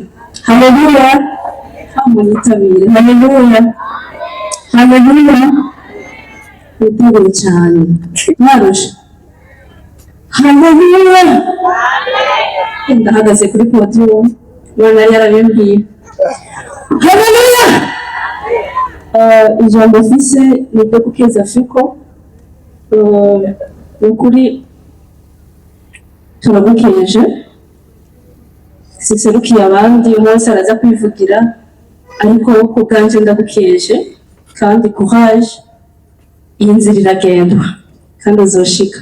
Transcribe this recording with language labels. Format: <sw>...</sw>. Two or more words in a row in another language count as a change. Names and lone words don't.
<rn>Haleluya. Hamunitabire. Haleluya. Haleluya. Utabire cyane. Narusha. Haleluya. Ndahagaze kuri podium. Mwana yarabimbwiye. Haleluya. Ijambo mfise ni ryo gukeza Fiko. Ukuri turagukeje siserukiye abandi umunsi araza kwivugira ariko ku bwanje ndagukeje kandi courage iyi nzira iragendwa kandi uzoshika.</rn>